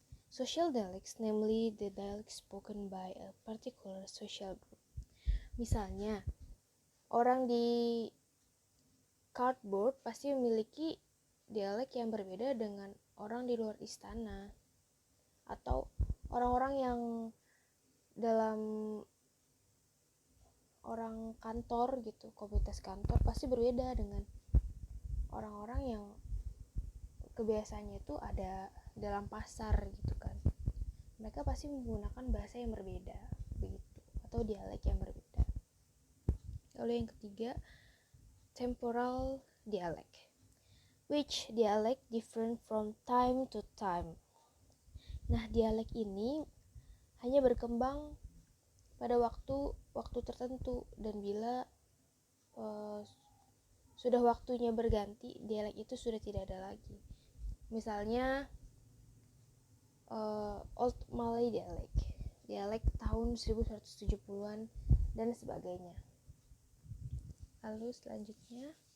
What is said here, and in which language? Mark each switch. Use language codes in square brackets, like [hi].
[en] Social dialects, namely the dialect spoken by a particular social group. [id] Misalnya, orang di cardboard pasti memiliki dialek yang berbeda dengan orang di luar istana, atau orang-orang yang dalam orang kantor gitu, komunitas kantor pasti berbeda dengan orang-orang yang kebiasaannya itu ada dalam pasar gitu kan. Mereka pasti menggunakan bahasa yang berbeda begitu, atau dialek yang berbeda. Lalu yang ketiga, [en] temporal dialect, which dialect different from time to time. [id] Nah, dialek ini hanya berkembang pada waktu tertentu, dan bila sudah waktunya berganti, dialek itu sudah tidak ada lagi. Misalnya Old Malay dialek tahun 1170-an dan sebagainya. Lalu selanjutnya